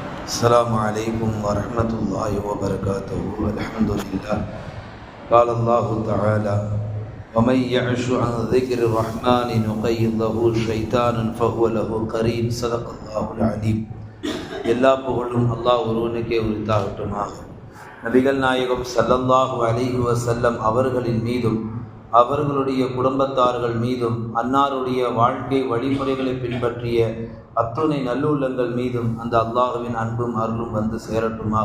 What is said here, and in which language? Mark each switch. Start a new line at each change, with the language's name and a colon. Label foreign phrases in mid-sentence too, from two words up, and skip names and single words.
Arabic: السلام عليكم ورحمة الله وبركاته. الحمد لله. قال الله تعالى: ومن يعش عن ذكر الرحمن نقيض له شيطانا فهو له قرين. صدق الله العليم.
Tamil: எல்லா புகழும் அல்லாஹ் ஒருவனுக்கே உரித்தாகட்டுமாக. நபிகள் நாயகம்
Arabic: صلى الله عليه وسلم
Tamil: அவர்களின் மீதும் அவர்களுடைய குடும்பத்தார்கள் மீதும் அன்னாருடைய வாழ்க்கை வழிமுறைகளை பின்பற்றிய அத்துணை நல்லுள்ளங்கள் மீதும் அந்த அல்லாஹுவின் அன்பும் அருளும் வந்து சேரட்டுமாக.